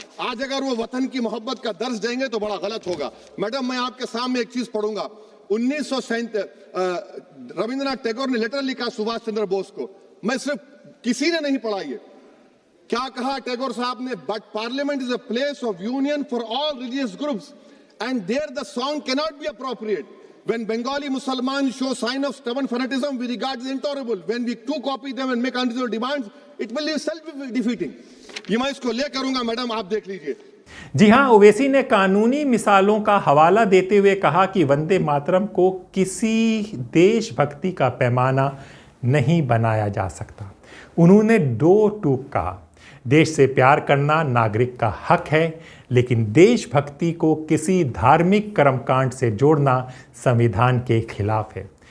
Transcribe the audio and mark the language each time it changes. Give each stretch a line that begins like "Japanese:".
Hindi: आज अगर वो वतन की मोहब्बत का दर्ज देंगे तो बड़ा गलत होगा। मैडम मैं आपके सामने एक चीज पढ़ूंगा। 1937 रविंद्रनाथ टैगोर ने लेटर लिखा सुभाष चंद्र बोस को, मैं सिर्फ किसी ने नहीं पढ़ा ये। क्या कहा टैगोर साहब ने?
English: But parliament is a place of union for all religious groups and there the song cannot be appropriate. When Bengali Muslims show sign of stubborn fanaticism, we regard it as intolerable. When we too copy them and make unreasonable demands, it will be self-defeating.
Hindi: ये मैं इसको ले करूंगा madam, आप देख लीजिए। जी हां, ओवैसी ने कानूनी मिसालों का हवाला देते हुए कहा कि वंदे मातरम को किसी देशभक्ति का पैमाना नहीं बनाया जा सकता। उन्होंने दो टूक कहा, देश से प्यार करना नागरिक का हक है, लेकिन देशभक्ति को किसी धार्मिक कर्मकांड से जोड़ना संविधान के खिलाफ है।